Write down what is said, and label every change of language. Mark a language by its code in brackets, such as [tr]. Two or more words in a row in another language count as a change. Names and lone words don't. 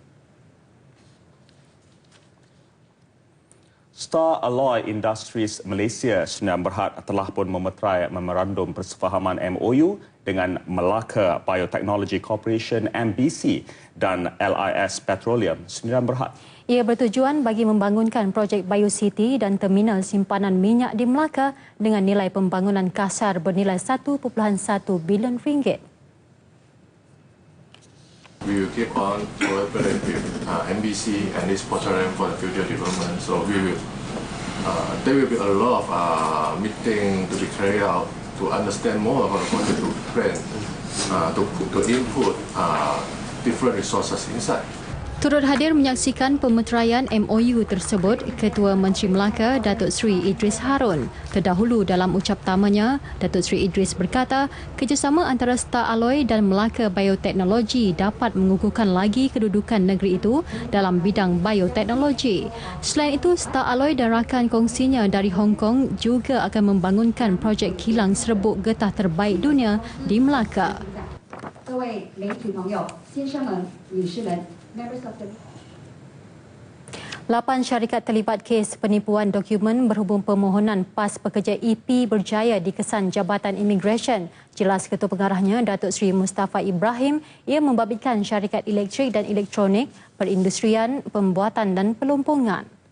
[ms] Star Alloy Industries Malaysia Sdn Bhd telah pun memeterai memorandum persefahaman MOU dengan Melaka Biotechnology Corporation MBC dan LIS Petroleum Sdn Bhd. Ia bertujuan bagi membangunkan projek BioCity dan terminal simpanan minyak di Melaka dengan nilai pembangunan kasar bernilai 1.1 bilion ringgit. [en] We will keep on cooperating with MBC and this petroleum for the future development. So there will be a lot of meeting to be carried out to understand more about the project to plan, to input different resources inside. [ms] Turut hadir menyaksikan pemeteraian MOU tersebut Ketua Menteri Melaka Datuk Seri Idris Harun. Terdahulu dalam ucap tamanya, Datuk Seri Idris berkata, kerjasama antara Star Alloy dan Melaka Bioteknologi dapat mengukuhkan lagi kedudukan negeri itu dalam bidang bioteknologi. Selain itu, Star Alloy dan rakan kongsinya dari Hong Kong juga akan membangunkan projek kilang serbuk getah terbaik dunia di Melaka. [zh] 各位媒体朋友、先生们、女士们。 [ms] 8 syarikat terlibat kes penipuan dokumen berhubung permohonan PAS pekerja EP berjaya dikesan Jabatan Imigresen. Jelas Ketua Pengarahnya Datuk Seri Mustafa Ibrahim, ia membabitkan syarikat elektrik dan elektronik, perindustrian, pembuatan dan pelumpungan.